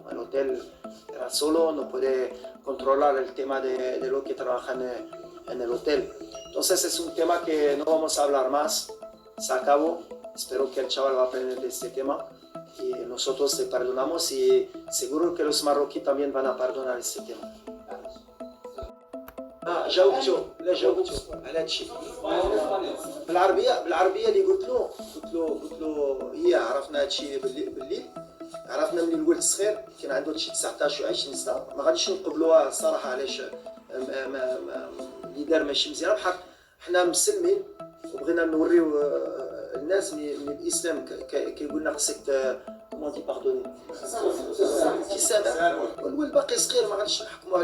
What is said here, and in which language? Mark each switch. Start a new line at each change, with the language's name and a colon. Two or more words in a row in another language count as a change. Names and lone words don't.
Spanish: El hotel era solo, no puede controlar el tema de lo que trabajan en el hotel. Entonces es un tema que no vamos a hablar más, se acabó. Espero que el chaval va a aprender de este tema y nosotros le perdonamos y seguro que los marroquíes también van a perdonar este tema.
Arabic: جاوبته على هادشي بالعربيه اللي قلت له هي عرفنا هادشي بالليل عرفنا من الولد الصغير كان عنده شي 19 و 20 سنه ما غاديش نقبلوها الصراحه علاش اللي دار ماشي مزيان بحال حنا مسلمين وبغينا نوريو الناس من الاسلام كيقول لنا خصك
French: comme on dit pardonner
Arabic: كيسامح والولد باقي صغير ما غاديش نحكموا